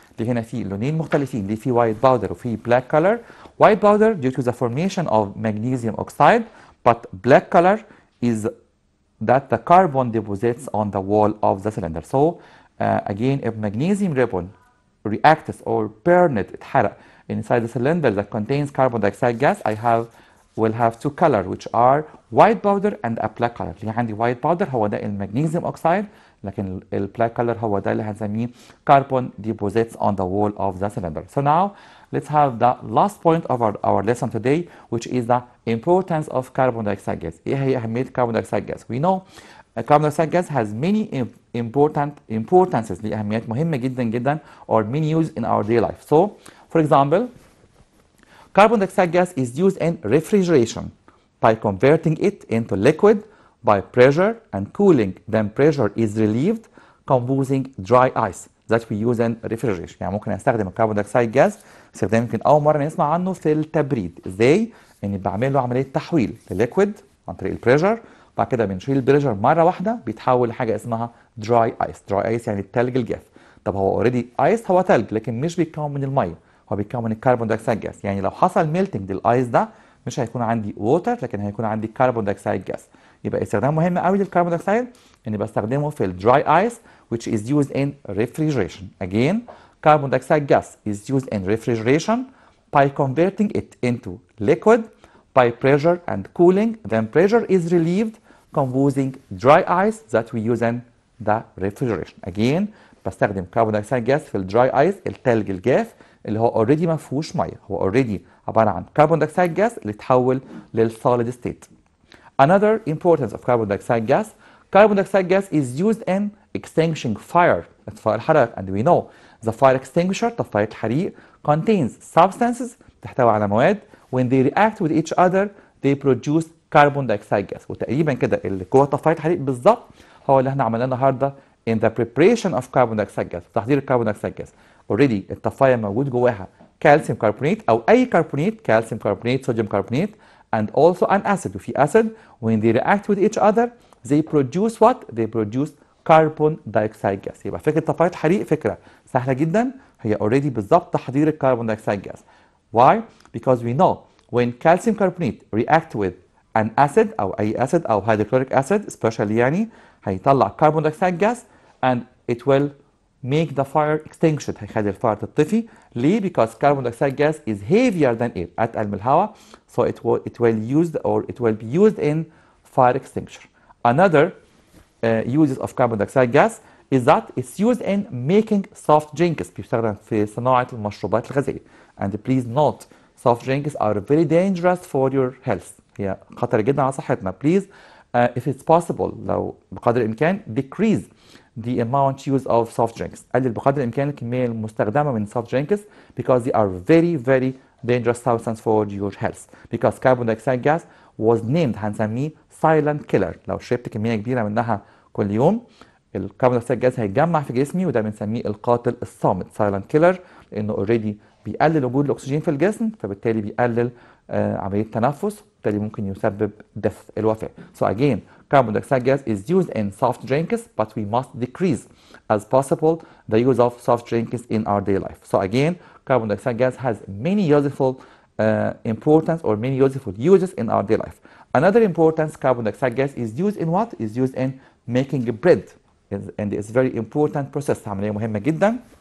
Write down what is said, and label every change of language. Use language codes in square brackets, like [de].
[ar] اللي هنا في لونين مختلفين، اللي في وايت باودر وفي بلاك كولر. [en] White powder due to the formation of magnesium oxide, but black color is that the carbon deposits on the wall of the cylinder. So again, if magnesium ribbon reacts or burned, [ar] اتحرق [en] inside the cylinder that contains carbon dioxide gas, will have two colors which are white powder and a black color. [ar] اللي عندي [en] white powder [ar] هو ده المغنيسيوم اوكسايد، لكن البلاك color هو ده اللي هنسميه [en] carbon deposits on the wall of the cylinder. So now let's have the last point of our lesson today, which is the importance of carbon dioxide gas. [ar] ايه هي أهمية [en] carbon dioxide gas? We know carbon dioxide gas has many importances، [ar] ليه أهميات مهمة جدا جدا [en] or many use in our daily life. So for example, carbon dioxide gas is used in refrigeration by converting it into liquid by pressure and cooling. Then pressure is relieved, composing dry ice that we use in refrigeration. [ar] يعني ممكن استخدم الكربون دايوكسيد جاز استخدام يمكن اول مره نسمع عنه في التبريد. ازاي؟ اني بعمل له عمليه تحويل لليكويد عن طريق البريشر، بعد كده بنشيل البريشر مره واحده بيتحول لحاجه اسمها دراي ايس. دراي ايس يعني الثلج الجاف. طب هو اوريدي ايس، هو ثلج لكن مش بيتكون من الميه، هو بيتكون من الكربون دايوكسيد جاز. يعني لو حصل ميلتنج للايس ده مش هيكون عندي ووتر، لكن هيكون عندي كربون دايوكسيد جاز. يبقى استخدام مهم قوي للكربون دايوكسيد اني بستخدمه في الدراي ايس [en] which is used in refrigeration. Again, carbon dioxide gas is used in refrigeration by converting it into liquid by pressure and cooling. Then pressure is relieved, composing dry ice that we use in the refrigeration. [ar] Again, بستخدم carbon dioxide gas في الدراي ايس الثلج الجاف اللي هو اوريدي ما فيهوش ميه، هو اوريدي عباره عن carbon dioxide gas اللي اتحول للsolid state. [en] Another importance of carbon dioxide gas is used in extinguishing fire. [ar] اطفاء الحرائق. [en] And we know the fire extinguisher [ar] طفاية الحريق [en] contains substances [ar] تحتوي على مواد [en] when they react with each other they produce carbon dioxide gas. [ar] وتقريبا كده اللي جوه طفاية الحريق بالظبط هو اللي احنا عملناه النهارده [en] in the preparation of carbon dioxide gas، [ar] تحضير الكربون دايوكسيد جاز. اوريدي الطفاية موجود جواها كالسيوم كربونات او اي كربونات، كالسيوم كربونات، صوديوم كربونات [en] and also an acid. [ar] وفي [en] acid when they react with each other they produce what? They produce carbon dioxide gas. [ar] يبقى فكرة طفاية حريق فكرة سهلة جدا، هي already بالظبط تحضير الكربون دايوكسيد gas. [en] Why? Because we know when calcium carbonate react with an acid [ar] أو أي [en] acid أو hydrochloric acid especially يعني هيطلع carbon dioxide gas and it will make the fire extinguished، [ar] هيخلي الفار تطفي. ليه؟ [en] because carbon dioxide gas is heavier than air، [ar] أتقل من الهواء، [en] so it will be used in fire extinguisher. Another uses of carbon dioxide gas is that it's used in making soft drinks، [ar] بيستخدم في صناعة المشروبات الغازية. [en] And please note soft drinks are very dangerous for your health، [ar] هي خطر جدا على صحتنا. [en] Please if it's possible [ar] لو بقدر الإمكان [en] decrease the amount use of soft drinks، [ar] قلل بقدر الإمكان الكمية المستخدمة من [en] soft drinks because they are very dangerous substance for your health. Because carbon dioxide gas was named [ar] هنسميه [en] silent killer. [ar] لو شربت كمية كبيرة منها كل يوم الكربون دايوكسيد جاز هيتجمع في جسمي وده بنسميه القاتل الصامت [en] silent killer، [ar] لأنه اوريدي بيقلل وجود الأكسجين في الجسم، فبالتالي بيقلل عملية التنفس، وبالتالي ممكن يسبب [en] death [ar] الوفاة. [en] So again, carbon dioxide gas is used in soft drinks, but we must decrease as possible the use of soft drinks in our daily life. So again, carbon dioxide gas has many useful importance or many useful uses in our daily life. Another importance carbon dioxide gas is used in what? Is used in making bread, and it's very important process، [ar] عملية مهمة جدا.